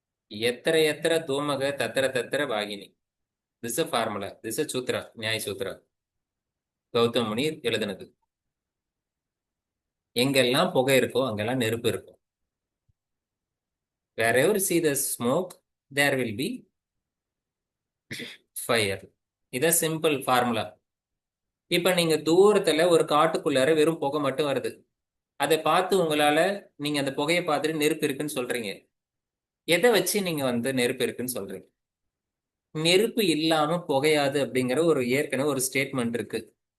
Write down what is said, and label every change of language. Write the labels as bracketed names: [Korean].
[Sanskrit] எத்திர எத்திர தூமக தத்திர தத்திர Vahini. [English] this a formula, this a sutra, [Sanskrit] நியாய சூத்ரா. [Tamil] கௌதம் முனி எழுதுனது. எங்கெல்லாம் புகை இருக்கோ அங்கெல்லாம் நெருப்பு இருக்கும். [English] wherever see the smoke there will be fire. [Tamil] இத சிம்பிள் ஃபார்முலா. இப்ப நீங்க தூரத்துல ஒரு காட்டுக்குள்ளார வெறும் புகை மட்டும் வருது. அதை பார்த்து உங்களால, நீங்க அந்த புகையை பார்த்துட்டு நெருப்பு இருக்குன்னு சொல்றீங்க. எதை வச்சு நீங்க வந்து நெருப்பு இருக்குன்னு சொல்றீங்க? நெருப்பு இல்லாம புகையாது அப்படிங்கிற ஒரு ஏற்கனவே ஒரு ஸ்டேட்மெண்ட் இருக்கு.